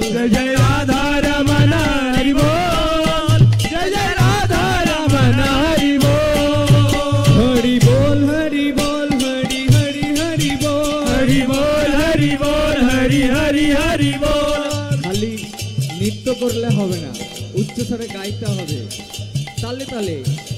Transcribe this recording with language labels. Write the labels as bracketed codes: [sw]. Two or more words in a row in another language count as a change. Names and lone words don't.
[hi] जय जय राधा रमन हरि बोल, जय जय राधा रमन हरि बोल, हरि बोल हरि बोल हरि हरि हरि बोल, हरि बोल हरि बोल, हरि हरि हरि बोल, [bn] খালি নৃত্য করলে হবে না, উচ্চ স্বরে গাইতে হবে, তালে তালে।